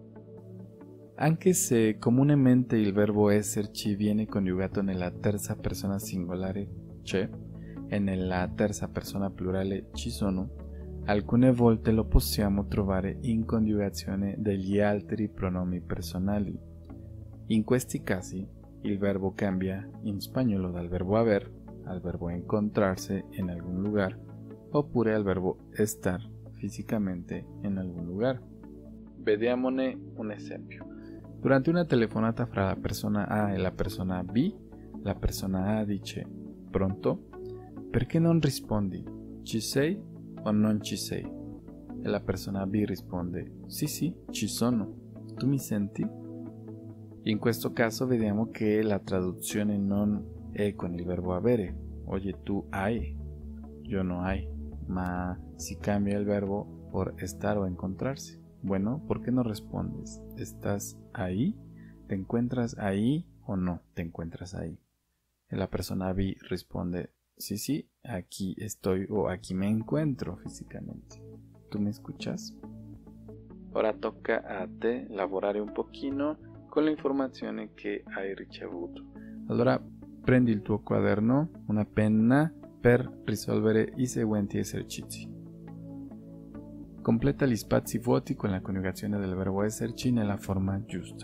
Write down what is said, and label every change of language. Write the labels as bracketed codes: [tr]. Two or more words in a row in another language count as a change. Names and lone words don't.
[it] Anche se comunemente il verbo esserci viene coniugato nella terza persona singolare c'è e nella terza persona plurale ci sono, alcune volte lo possiamo trovare in coniugazione degli altri pronomi personali. In questi casi il verbo cambia in spagnolo dal verbo haber al verbo [es] encontrarse en algún lugar [it] oppure al verbo estar fisicamente in [es] algún lugar. [it] Vediamone un esempio. Durante una telefonata fra la persona A e la persona B, la persona A dice: "Pronto? Perché non rispondi? Ci sei o non ci sei?" E la persona B risponde: Sì, ci sono. Tu mi senti?" In questo caso vediamo che la traduzione non è con il verbo avere. [es] Oye, tu hai, yo no hay, [it] ma si cambia [es] el verbo por estar o encontrarse. Bueno, ¿por qué no respondes? ¿Estás ahí? ¿Te encuentras ahí o no te encuentras ahí? Y la persona B responde: Sí, aquí estoy o aquí me encuentro físicamente. ¿Tu me escuchas? [it] Ora tocca a te lavorare un pochino con le informazioni che hai ricevuto. Allora prendi il tuo quaderno, una penna per risolvere i seguenti esercizi. Completa gli spazi vuoti con la coniugazione del verbo esserci nella forma giusta.